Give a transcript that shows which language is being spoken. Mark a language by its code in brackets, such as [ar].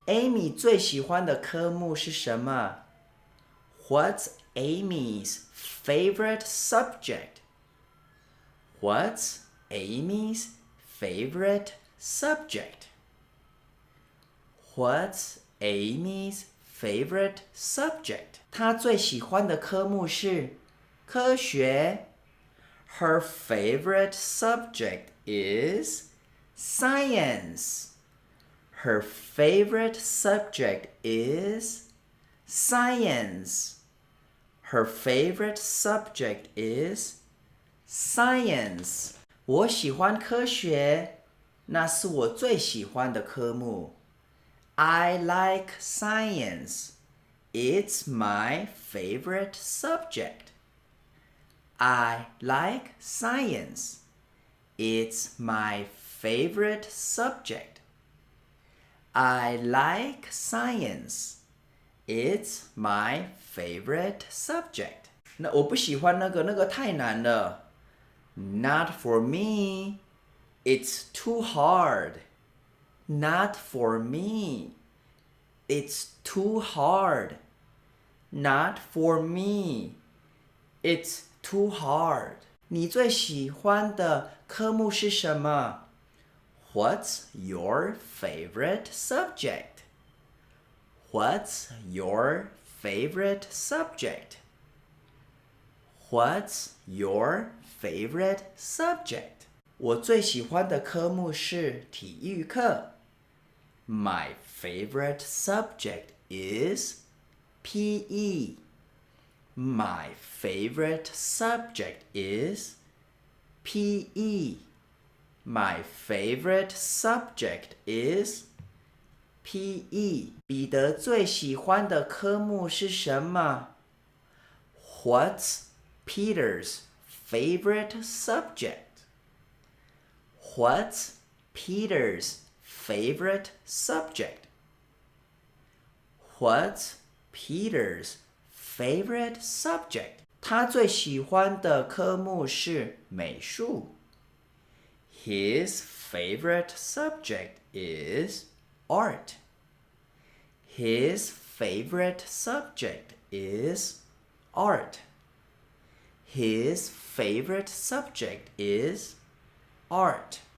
[zh] Amy 最喜欢的科目是什么？ [en] What's Amy's favorite subject? What's Amy's favorite subject? What's Amy's favorite subject? [zh] 她最喜欢的科目是科学。 [en] Her favorite subject is science. Her favorite subject is science. Her favorite subject is science. [zh] 我喜欢科学，那是我最喜欢的科目。 [en] I like science. It's my favorite subject. I like science. It's my favorite subject. I like science. It's my favorite subject. [zh] 那我不喜欢那个太难了。 [en] Not for me. It's too hard. Not for me. It's too hard. Not for me. It's too hard. [zh] 你最喜欢的科目是什么？ [en] What's your favorite subject? What's your favorite subject? What's your favorite subject? [zh] 我最喜欢的科目是体育课。 [en] My favorite subject is PE. My favorite subject is PE. My favorite subject is PE. [zh] 彼得最喜欢的科目是什么？ [en] What's Peter's favorite subject? What's Peter's favorite subject? What's Peter's favorite subject? [zh] 他最喜欢的科目是美术。 [en] His favorite subject is art. His favorite subject is art. His favorite subject is art.